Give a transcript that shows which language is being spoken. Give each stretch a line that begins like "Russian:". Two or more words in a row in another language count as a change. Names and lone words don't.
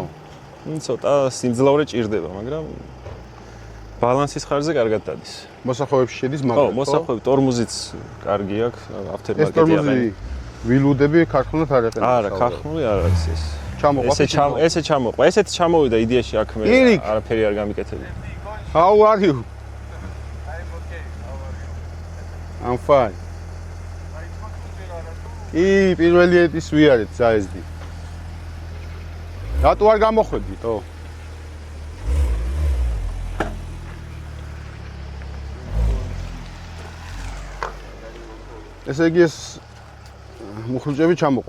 Georgian: ცოტა სიმძლავრე ჭირდება, მაგრამ ბალანსის ხარჯზე კარგად დადის. მოსახვევებში შედის მაგრამ. ხო, მოსახვევი ტორმუზიც კარგი აქვს, aftermarket-ი. ეს ტორმუზი ვილუდები ქართულად არ ეყენება. არა, ქართული არ არის ეს. ჩამოყვა. ესე ჩამოყვა. ესეთი ჩამოვიდა იდეაში აქ მე არაფერი არ გამიკეთები.
English: How are you? I'm fine.
Georgian: პირველი ეტის ვიარეთ ზაესდი. რატო არ გამოხვედრითო? ესე იგი ეს მუხრუჭები ჩამოყვა.